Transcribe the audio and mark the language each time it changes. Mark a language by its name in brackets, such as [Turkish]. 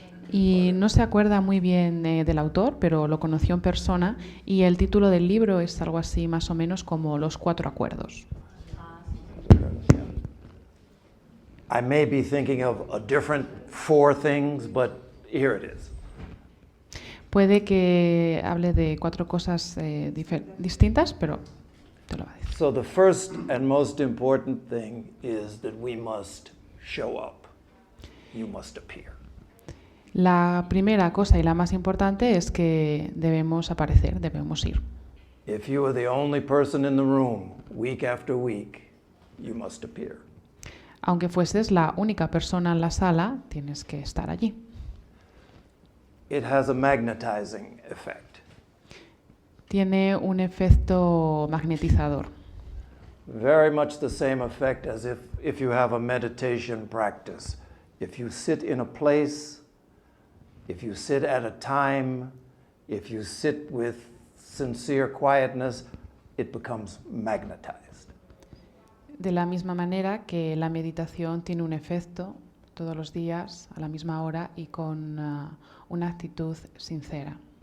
[Spanish] Y no se acuerda muy bien del autor, pero lo conoció en persona y el título del libro es algo así más o menos como Los Cuatro Acuerdos. [English] I may be thinking of a different four things, but here it is. [Spanish] Puede que hable de cuatro cosas distintas, pero te lo va a decir. [English] So the first and most important thing is that we must show up. You must appear. [Spanish] La primera cosa y la más importante es que debemos aparecer, debemos ir. [English] If you are the only person in the room week after week, you must appear. [Spanish] Aunque fueses la única persona en la sala, tienes que estar allí. [English] It has a magnetizing effect. [Spanish] Tiene un efecto magnetizador. [English] Very much the same effect as if you have a meditation practice. If you sit in a place, if you sit at a time, if you sit with sincere quietness, it becomes magnetized. [Spanish] De la misma manera que la meditación tiene un efecto todos los días, a la misma hora y con una actitud sincera.